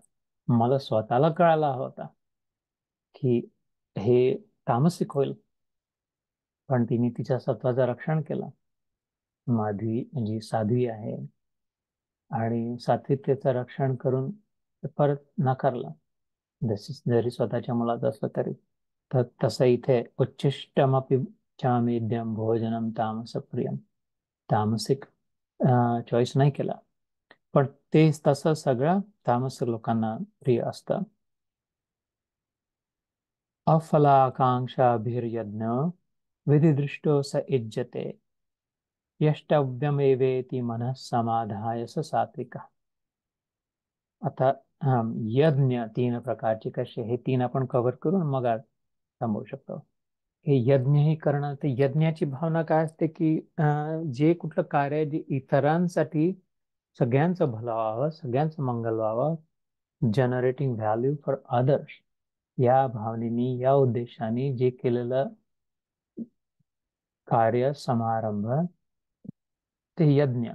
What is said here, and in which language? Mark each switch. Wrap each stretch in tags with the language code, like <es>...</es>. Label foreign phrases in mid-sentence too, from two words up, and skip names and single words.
<mr>मला स्वतःला कळायला होता की हे तामसिक होईल, पण तिने तिच्या सत्वाचं रक्षण केलं. माधवी जी साध्वी आहे, आणि सात्विकतेचं रक्षण करून परत नाकारला, जरी स्वतःच्या मुलाचं असलं तरी. तर तसं इथे</mr> <sa>उच्चिष्टमपि चामेद्यम भोजनम तामस प्रियम.</sa> <mr>तामसिक चॉईस नाही केला. पण ते तसं सगळं तामस लोकांना प्रिय असतं.</mr> <sa>अफलाकांक्षाभिर्यज्ञ विधिदृष्टो स इज्जते यष्टव्यमेवेति मनः समाधाय स सात्विक.</sa> <mr>आता यज्ञ तीन प्रकारचे कसे, हे तीन आपण कव्हर करून मग आज थांबवू शकतो. हे यज्ञ ही करणं, ते यज्ञाची भावना काय असते की जे कुठलं कार्य आहे जे इतरांसाठी सगळ्यांचं भलं व्हावं, सगळ्यांचं मंगल व्हावं,</mr> <en>generating value for others,</en> <mr>या भावनेनी, या उद्देशाने जे केलेलं कार्य समारंभ ते यज्ञ.</mr>